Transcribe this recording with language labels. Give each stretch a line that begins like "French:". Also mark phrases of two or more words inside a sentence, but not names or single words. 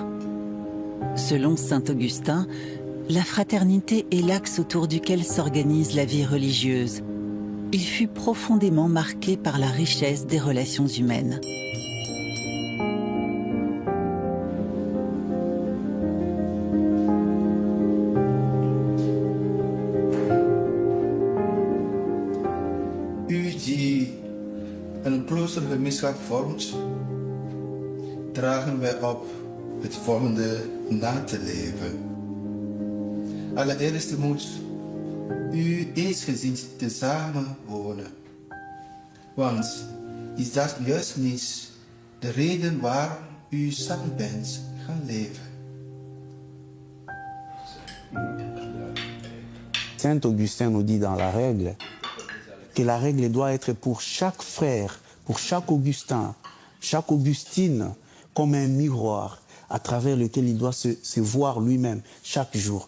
French: Selon saint Augustin, la fraternité est l'axe autour duquel s'organise la vie religieuse. Il fut profondément marqué par la richesse des relations humaines.
Dutch: Een kloostergemeenschap vormt, dragen wij op het volgende na te leven. Allereerst moet u eensgezind tezamen wonen. Want is dat juist niet de reden waarom u samen bent gaan leven?
French: Saint Augustin nous dit dans la règle que la règle doit être pour chaque frère, pour chaque Augustin, chaque Augustine, comme un miroir à travers lequel il doit se voir lui-même chaque jour.